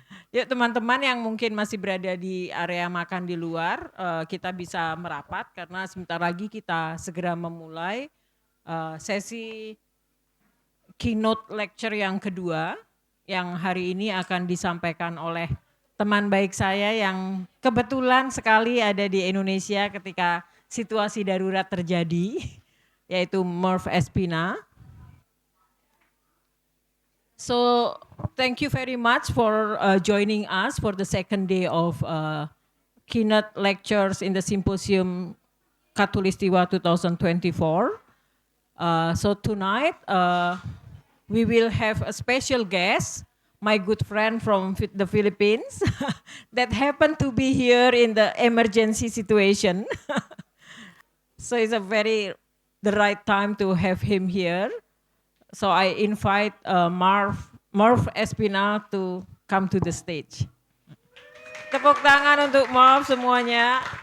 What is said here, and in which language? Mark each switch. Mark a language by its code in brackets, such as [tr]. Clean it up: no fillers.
[id] Yuk teman-teman yang mungkin masih berada di area makan di luar, kita bisa merapat karena sebentar lagi kita segera memulai sesi keynote lecture yang kedua yang hari ini akan disampaikan oleh teman baik saya yang kebetulan sekali ada di Indonesia ketika situasi darurat terjadi, yaitu Murph Espina. [en] So, thank you very much for joining us for the second day of keynote lectures in the Symposium Khatulistiwa 2024. So tonight, we will have a special guest, my good friend from the Philippines, that happened to be here in the emergency situation. So it's the right time to have him here. So I invite Murph Espina to come to the stage. [id] Tepuk tangan untuk Murph semuanya.